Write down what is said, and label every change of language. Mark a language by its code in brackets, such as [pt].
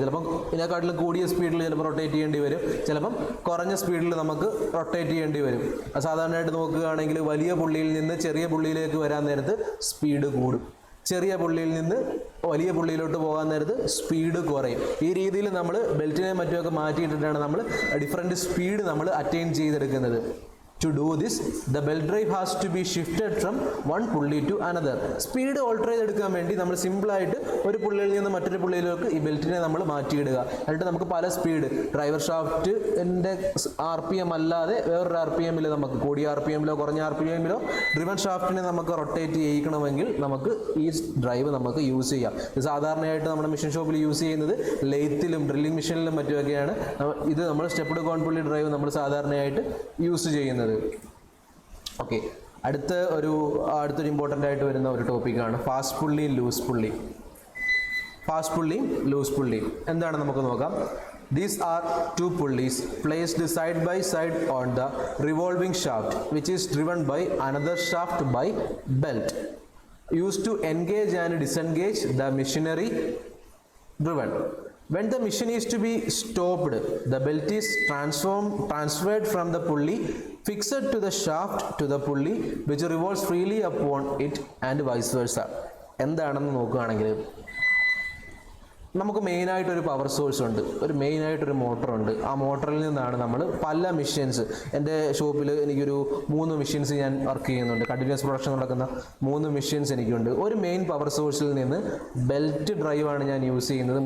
[ml] ചിലപ്പം ഇതിനെക്കാട്ടിലും കൂടിയ സ്പീഡിൽ ചിലപ്പോൾ റൊട്ടേറ്റ് ചെയ്യേണ്ടി വരും, ചിലപ്പം കുറഞ്ഞ സ്പീഡിൽ നമുക്ക് റൊട്ടേറ്റ് ചെയ്യേണ്ടി വരും. സാധാരണയായിട്ട് നോക്കുകയാണെങ്കിൽ വലിയ പുള്ളിയിൽ നിന്ന് ചെറിയ പുള്ളിയിലേക്ക് വരാൻ നേരത്ത് സ്പീഡ് കൂടും, ചെറിയ പുള്ളിയിൽ നിന്ന് വലിയ പുള്ളിയിലോട്ട് പോകാൻ നേരത്ത് സ്പീഡ് കുറയും. ഈ രീതിയിൽ നമ്മൾ ബെൽറ്റിനെ മറ്റുമൊക്കെ മാറ്റിയിട്ടിട്ടാണ് നമ്മൾ ഡിഫറെൻറ്റ് സ്പീഡ് നമ്മൾ അറ്റൈൻ ചെയ്തെടുക്കുന്നത്. [en] To do this, the belt drive has to be shifted from one pulley to another. [ml] Speed alter ചെയ്തെടുക്കാൻ വേണ്ടി നമ്മൾ സിമ്പിളായിട്ട് ഒരു പുള്ളിയിൽ നിന്ന് മറ്റൊരു പുള്ളിയിലേക്ക് ഈ ബെൽറ്റിനെ നമ്മൾ മാറ്റിയിടുക. എന്നിട്ട് നമുക്ക് പല സ്പീഡ് ഡ്രൈവർ ഷാഫ്റ്റിൻ്റെ RPM അല്ലാതെ വേറൊരു RPM-ൽ നമുക്ക് കൂടിയ RPM-ലോ കുറഞ്ഞ RPM-ലോ ഡ്രിവൺ ഷാഫ്റ്റിനെ നമുക്ക് റൊട്ടേറ്റ് ചെയ്യിക്കണമെങ്കിൽ നമുക്ക് ഈ ഡ്രൈവ് നമുക്ക് യൂസ് ചെയ്യാം. ഇത് സാധാരണയായിട്ട് നമ്മുടെ മെഷീൻ ഷോപ്പിൽ യൂസ് ചെയ്യുന്നത് ലെയ്ത്തിലും ഡ്രില്ലിംഗ് മെഷീനിലും മറ്റുമൊക്കെയാണ്. ഇത് നമ്മൾ സ്റ്റെപ്പ്ഡ് കോൺ പുള്ളി ഡ്രൈവ് നമ്മൾ സാധാരണയായിട്ട് യൂസ് ചെയ്യുന്നത്. ഓക്കെ, അടുത്തൊരു ഇമ്പോർട്ടൻ്റ് ആയിട്ട് വരുന്ന ഒരു ടോപ്പിക്കാണ് ഫാസ്റ്റ് പുള്ളി ലൂസ് പുള്ളി. ഫാസ്റ്റ് പുള്ളി ലൂസ് പുള്ളി എന്താണ് നമുക്ക് നോക്കാം. [en] These are two pulleys placed side by side on the revolving shaft which is driven by another shaft by belt used to engage and disengage the machinery driven. When the machine is to be stopped, the belt is transferred from the pulley fixed to the shaft to the pulley which revolves freely upon it and vice versa. [ml] എന്താണെന്ന് നോക്കുകയാണെങ്കിൽ നമുക്ക് മെയിനായിട്ടൊരു power source ഉണ്ട്, മെയിനായിട്ടൊരു മോട്ടറുണ്ട്. ആ മോട്ടറിൽ നിന്നാണ് നമ്മൾ പല machines, എൻ്റെ ഷോപ്പിൽ എനിക്കൊരു 3 മെഷീൻസ് ഞാൻ വർക്ക് ചെയ്യുന്നുണ്ട്. കണ്ടിന്യൂസ് പ്രൊഡക്ഷൻ നടക്കുന്ന 3 മെഷീൻസ് എനിക്കുണ്ട്. ഒരു മെയിൻ പവർ സോഴ്സിൽ നിന്ന് ബെൽറ്റ് ഡ്രൈവാണ് ഞാൻ യൂസ് ചെയ്യുന്നത്.